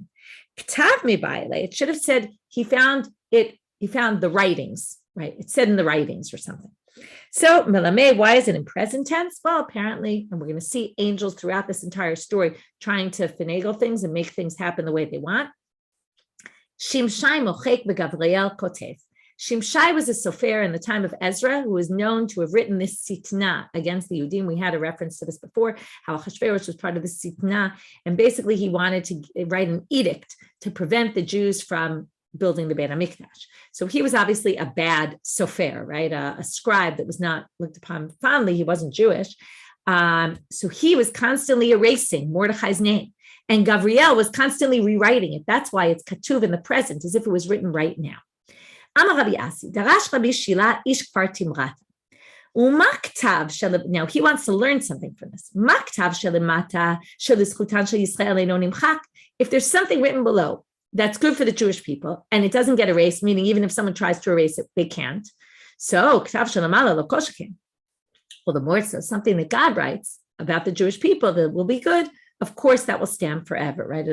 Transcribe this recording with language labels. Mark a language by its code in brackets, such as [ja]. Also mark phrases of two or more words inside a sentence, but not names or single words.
[arc] כתב מיבעי ליה, [en] it should have said he found the writings, right? It said in the writings or something. So, Melame, why is it in present tense? Well, apparently, and we're going to see angels throughout this entire story trying to finagle things and make things happen the way they want. [he] שמשי מוחק וגבריאל כותב. [en] Shimshai was a sofer in the time of Ezra, who was known to have written this sitna against the Yudim. We had a reference to this before, how Achashverosh was part of the sitna, and basically he wanted to write an edict to prevent the Jews from building the Beit HaMikdash. So he was obviously a bad sofer, right? A scribe that was not looked upon fondly. He wasn't Jewish. So he was constantly erasing Mordechai's name. And Gavriel was constantly rewriting it. That's why it's katuv in the present, as if it was written right now. [he] אמר רבי אסי, דרש רבי שילא איש כפר תמרתא. [en] Now he wants to learn something from this. If there's something written below that's good for the Jewish people, and it doesn't get erased, meaning even if someone tries to erase it, they can't. So, well, the more so, something that God writes about the Jewish people that will be good, of course, that will stand forever, right?